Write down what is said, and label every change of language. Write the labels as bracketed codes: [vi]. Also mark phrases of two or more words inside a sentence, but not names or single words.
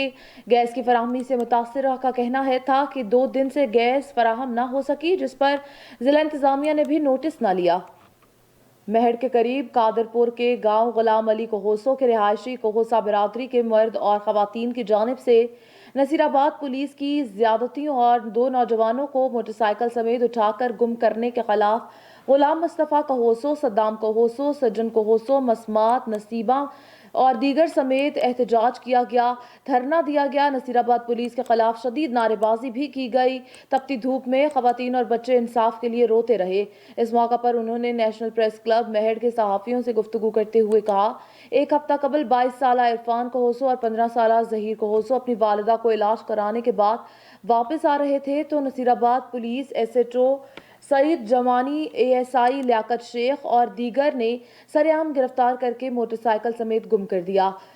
[ur] گیس کی فراہمی سے متاثرہ کا کہنا تھا کہ 2 دن سے گیس فراہم نہ ہو سکی، جس پر ضلع انتظامیہ نے بھی نوٹس نہ لیا. میہڑ کے قریب قادرپور کے گاؤں غلام علی کہوسو کے رہائشی کہوسا برادری کے مرد اور خواتین کی جانب سے نصیر آباد پولیس کی زیادتیوں اور 2 نوجوانوں کو موٹر سائیکل سمیت اٹھا کر گم کرنے کے خلاف غلام مصطفیٰ کہوسو، صدام کہوسو، سجن کہوسو، مسمات، نصیبہ اور دیگر سمیت احتجاج کیا گیا، دھرنا دیا گیا۔ نصیر آباد پولیس کے خلاف شدید نعرے بازی بھی کی گئی۔ تپتی دھوپ میں خواتین اور بچے انصاف کے لیے روتے رہے۔ اس موقع پر انہوں نے نیشنل پریس کلب میہڑ کے صحافیوں سے گفتگو کرتے ہوئے کہا، ایک ہفتہ قبل 22 سالہ عرفان کہوسو اور 15 سالہ ظہیر کہوسو اپنی والدہ کو علاج کرانے کے بعد واپس آ رہے تھے تو نصیر آباد پولیس ایس ایچ او سعید جمانی، اے ایس آئی لیاقت شیخ اور دیگر نے سرعام گرفتار کر کے موٹر سائیکل سمیت گم کر دیا۔